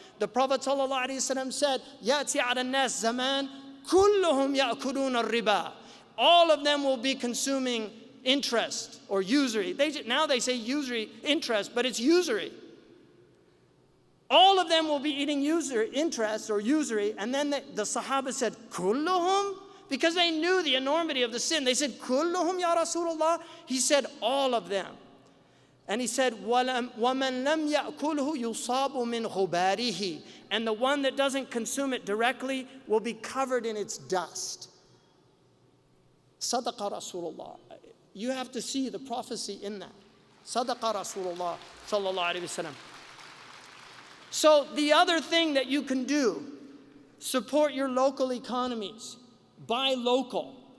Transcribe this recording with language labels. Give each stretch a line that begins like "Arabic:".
English: The Prophet ﷺ said,
Arabic: يَأْتِي عَلَى النَّاسِ زَمَانٍ كُلُّهُمْ يَأْكُلُونَ الرِّبَا.
English: All of them will be consuming interest or usury. Now they say usury, interest, but it's usury. All of them will be eating interest or usury. And then the Sahaba said, Kulluhum? Because they knew the enormity of the sin. They said, Kulluhum ya Rasulullah? He said, all of them. And he said,
Arabic: وَمَنْ لَمْ يَأْكُلْهُ يُصَابُ مِنْ غُبَارِهِ.
English: And the one that doesn't consume it directly will be covered in its dust. Sadaqa Rasulullah. You have to see the prophecy in that. Sadaqa Rasulullah sallallahu alayhi wa sallam. So the other thing that you can do, support your local economies. Buy local.